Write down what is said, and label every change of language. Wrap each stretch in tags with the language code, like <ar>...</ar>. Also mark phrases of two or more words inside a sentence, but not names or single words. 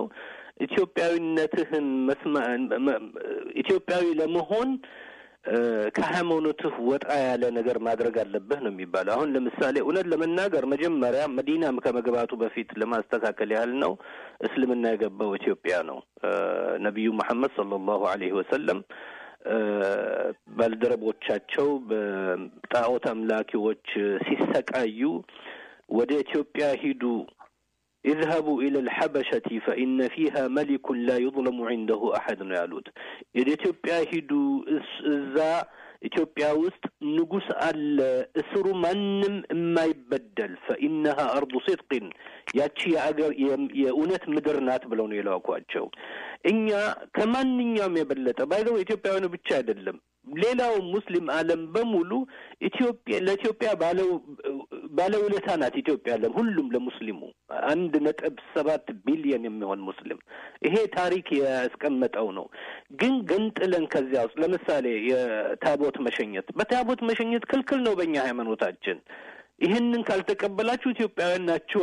<am>ኢትዮጵያዊነትህን ኢትዮጵያዊ ለመሆን ከሃይማኖትህ ወጣ ያለ ነገር ማድረግ አለብህ ነው የሚባለው። አሁን ለምሳሌ እውነት ለመናገር መጀመሪያ መዲና ከመግባቱ በፊት ለማስተካከል ያህል ነው እስልምና የገባው ኢትዮጵያ ነው። ነብዩ መሐመድ</am> <ar>صلى الله عليه وسلم</ar> <am>ባልደረቦቻቸው በጣዖት አምላኪዎች ሲሰቃዩ ወደ ኢትዮጵያ ሂዱ</am> <ar>اذهبوا الى الحبشة فان فيها ملك لا يظلم عنده احد يالوت</ar> <am>الى ኢትዮጵያ ሂዱ እዛ ኢትዮጵያ ውስጥ ንጉስ አለ እስሩ ማንም የማይበደል</am> <ar>فانها ارض صدق</ar> <am>ያቺ የአገር የእውነት ምድር ናት ብለው ነው የላኳቸው። እኛ ከማንኛውም የበለጠ ባይዘው ኢትዮጵያውያን ብቻ አይደለም ሌላው ሙስሊም ዓለም በሙሉ ለኢትዮጵያ ባለው ውለታ ናት ኢትዮጵያ ለሁሉም ለሙስሊሙ 1.7 ቢሊዮን የሚሆን ሙስሊም ይሄ ታሪክ ያስቀመጠው ነው። ግን ገንጥለን ከዚያ ውስጥ ለምሳሌ የታቦት መሸኘት ክልክል ነው በእኛ ሃይማኖታችን። ይሄንን ካልተቀበላችሁ ኢትዮጵያውያን ናችሁ</am>